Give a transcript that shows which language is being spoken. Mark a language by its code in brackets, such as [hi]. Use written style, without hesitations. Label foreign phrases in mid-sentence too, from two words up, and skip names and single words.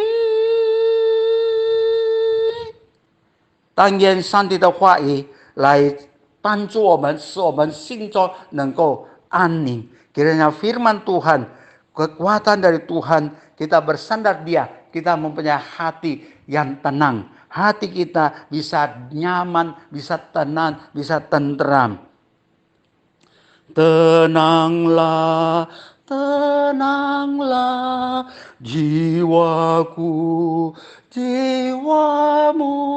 [zh] 但愿上帝的话语来帮助我们，使我们心中能够安宁。 [id] Kiranya firman Tuhan, kekuatan dari Tuhan, kita bersandar dia, kita mempunyai hati yang tenang. Hati kita bisa nyaman, bisa tenang, bisa tentram. Tenanglah, tenanglah jiwaku, jiwamu.